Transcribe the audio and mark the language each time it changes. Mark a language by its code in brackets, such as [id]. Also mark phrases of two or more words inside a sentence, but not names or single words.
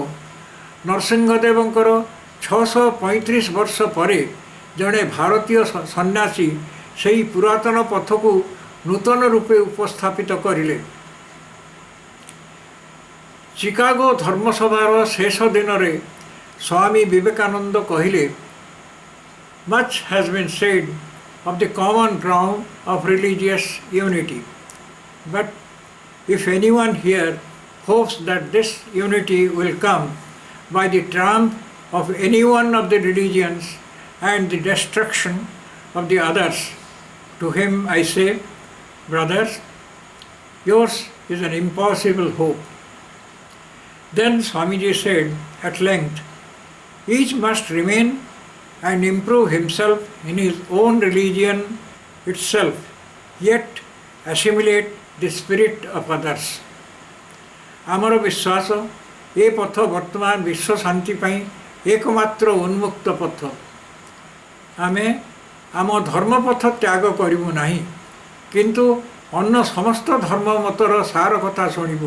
[or] ନରସିଂହଦେବଙ୍କର 635 ବର୍ଷ ପରେ ଜଣେ ଭାରତୀୟ ସନ୍ନ୍ୟାସୀ ସେହି ପୁରାତନ ପଥକୁ ନୂତନ ରୂପେ ଉପସ୍ଥାପିତ କରିଲେ। ଚିକାଗୋ ଧର୍ମସଭାର ଶେଷ ଦିନରେ ସ୍ୱାମୀ ବିବେକାନନ୍ଦ କହିଲେ, [en] "Much has been said of the common ground of religious unity, but if anyone here hopes that this unity will come by the triumph of any one of the religions and the destruction of the others, to him I say, brothers, yours is an impossible hope." Then Swamiji said at length, "Each must remain and improve himself in his own religion itself, yet assimilate the spirit of others." [or] ଆମର ବିଶ୍ୱାସ, ଏ ପଥ ବର୍ତ୍ତମାନ ବିଶ୍ୱ ଶାନ୍ତି ପାଇଁ ଏକମାତ୍ର ଉନ୍ମୁକ୍ତ ପଥ। ଆମେ ଆମ ଧର୍ମପଥ ତ୍ୟାଗ କରିବୁ ନାହିଁ, କିନ୍ତୁ ଅନ୍ୟ ସମସ୍ତ ଧର୍ମମତର ସାର କଥା ଶୁଣିବୁ।